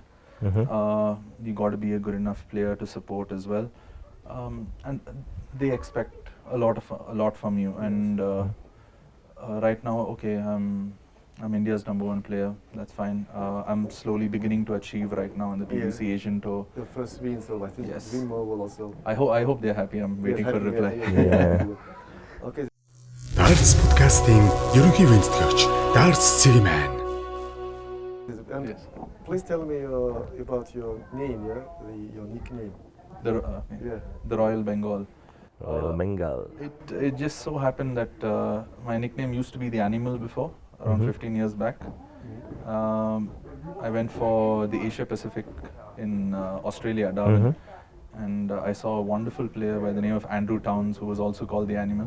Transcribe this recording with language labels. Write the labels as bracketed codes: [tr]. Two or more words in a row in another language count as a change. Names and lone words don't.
[en] You got to be a good enough player to support as well, and they expect a lot from you. And right now, okay, I'm India's #1 player. That's fine. I'm slowly beginning to achieve right now in the PDC Asian Tour. the first win, so I think Yes. Winmore will also. I hope they're happy. I'm waiting for a reply. Okay. [mn] Дартс подкастын ерөнхий винтгэгч Дартс цэгийн маань. [en] And Yes. please tell me about your name, yeah, your nickname. The Royal Bengal. Royal Bengal. It just so happened that my nickname used to be the Animal before, around 15 years back. I went for the Asia Pacific in Australia, Darwin, and I saw a wonderful player by the name of Andrew Towns, who was also called the Animal.